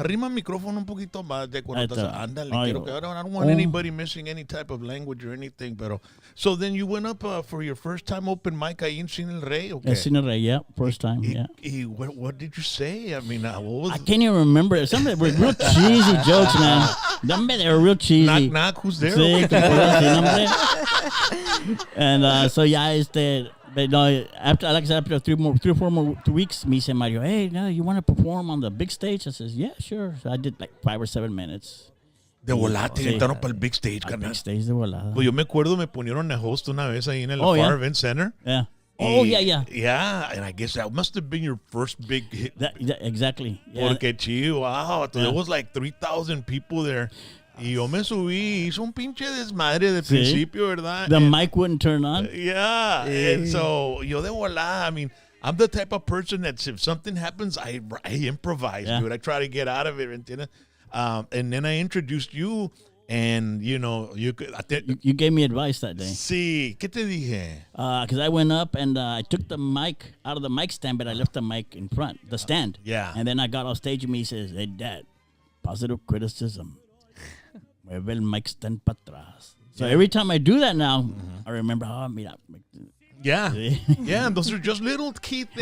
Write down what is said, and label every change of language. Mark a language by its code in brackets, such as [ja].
[es] Arrima el micrófono un poquito más de cuando estás. Ándale, quiero que [en] I don't want anybody missing any type of language or anything. Pero, so then you went up for your first time open mic [es] ahí en [en] Cine El Rey, okay? Cine El Rey, yeah. First time, yeah. What did you say? I mean, what was I can't even remember. Some of them were real cheesy jokes, man. They were real cheesy. Knock, who's there? [es] Sí, que puedo decir, hombre. [en] And so, yeah, but no, after 3 or 4 more weeks, me said Mario, hey, no, you want to perform on the big stage? I says, yeah, sure. So I did like 5 or 7 minutes. [es] De volada, te invitaron para el [en] big stage, [es] carnal. [en] Big stage [es] de volada. Pues yo me acuerdo, me ponieron a host una vez ahí en el Far Event Center. [en] Yeah. Yeah, and I guess that must have been your first big hit. Exactly. Yeah. [es] Porque chido, [en] wow, there was like 3,000 people there. [es] Y yo me subí, hizo un pinche desmadre de principio, ¿verdad? [en] The mic wouldn't turn on. Yeah, and so [es] yo de volada, [en] I mean, I'm the type of person that if something happens, I improvise, dude. I try to get out of it, [es] ¿entiendes? [en] And then I introduced you, and you gave me advice that day. Sí, ¿qué te dije? Because I went up and I took the mic out of the mic stand, but I left the mic in front, the stand. Yeah. And then I got off stage and he says, hey, Dad, positive criticism. [es] Mueve el mic stand para atrás. [en] So every time I do that now, I remember, [es] mira. [en] Yeah. Yeah, and those are just little key things.